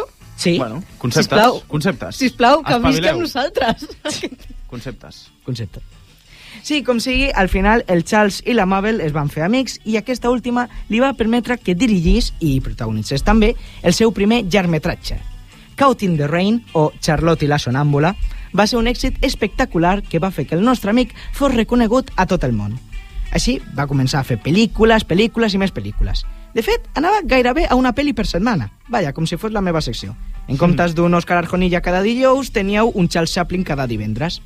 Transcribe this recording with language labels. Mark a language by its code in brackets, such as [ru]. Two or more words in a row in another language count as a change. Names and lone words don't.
[ca] Sí. Bueno, conceptes. Sisplau. Conceptes. Sisplau, que visqui Espavileu. amb nosaltres. Conceptes. Concepte. Sí, com sigui, al final el Charles i la Mabel es van fer amics i aquesta última li va permetre que dirigís i protagonitzés també el seu primer llargmetratge. Caught in the Rain, o Charlotte i la sonàmbula, va ser un èxit espectacular que va fer que el nostre amic fos reconegut a tot el món. Així va començar a fer pel·lícules i més pel·lícules. De fet, anava gairebé a una pel·li per setmana. Vaja, com si fos la meva secció. En comptes d'un Òscar Arjonilla cada dijous, teníeu un Charles Chaplin cada divendres.